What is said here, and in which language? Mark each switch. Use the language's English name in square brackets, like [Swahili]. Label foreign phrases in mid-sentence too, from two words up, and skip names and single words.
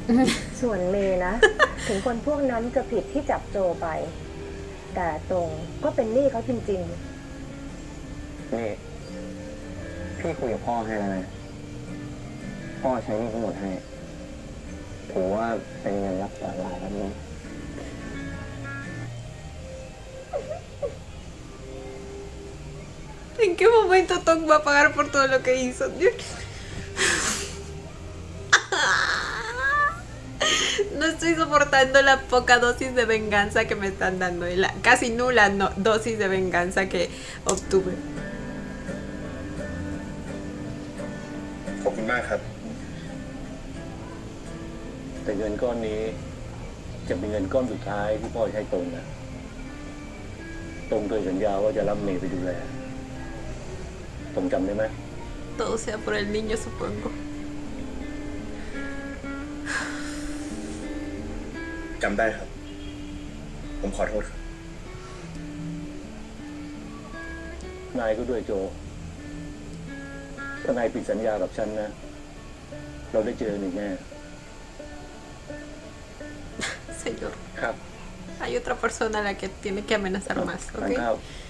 [Thai] ส่วนเมย์นะ ถึงคนพวกนั้นจะผิดที่จับโจไป แต่ตรงก็เป็นหนี้เขาจริง นี่ พี่คุยกับพ่อให้แล้วนะ พ่อใช้หนี้ทั้งหมดให้ ถือว่าเป็นเงินรับสารลายแล้วนะ [Spanish] ¿En qué momento Tom va a pagar por todo lo que hizo? Dios. No estoy soportando la poca dosis de venganza que me están dando y la casi nula dosis de venganza que obtuve. [Thai] ขอบคุณมากครับ แต่เงินก้อนนี้จะเป็นเงินก้อนสุดท้ายที่พ่อให้ตรงนะตรงเคยสัญญาว่าจะรับเมย์ไปดูแลตรงจำได้ไหม [Spanish] Todo sea por el niño, supongo. [Thai] จำได้ครับ ผมขอโทษครับนายก็ด้วยโจถ้านายผิดสัญญากับฉันนะ เราได้เจอหนึ่งแน่ [Spanish] Señor, [Thai] ครับ [Spanish] hay otra persona a la que tiene que amenazar más, [Thai] ทาน [Spanish] ¿ok? [Thai] ข้าว